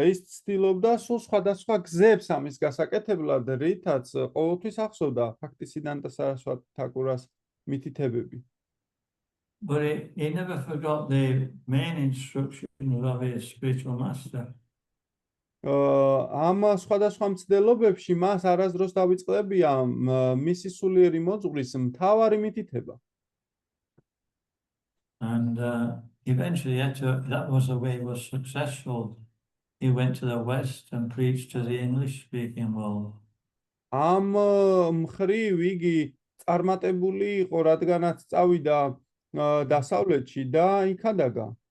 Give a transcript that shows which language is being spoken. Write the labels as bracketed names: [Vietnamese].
[Georgian] ის ცდილობდა სულ სხვადასხვა გზებს ამის გასაკეთებლად, რითაც ყოველთვის ახსოვდა ბhaktisiddhanta saraswati thakura's მითითებები. [English] But he never forgot the main instructions of his spiritual master. [Georgian] ამ სხვადასხვა მცდელობებში მას არასდროს დავიწყებია მისი სულიერი მოძღვრის მთავარი მითითება. [English] And eventually, that was the way he was successful. He went to the West and preached to the English-speaking world. [Georgian] ამ მხრივ იგი წარმატებული იყო, რადგანაც წავიდა დასავლეთში და იქადაგა.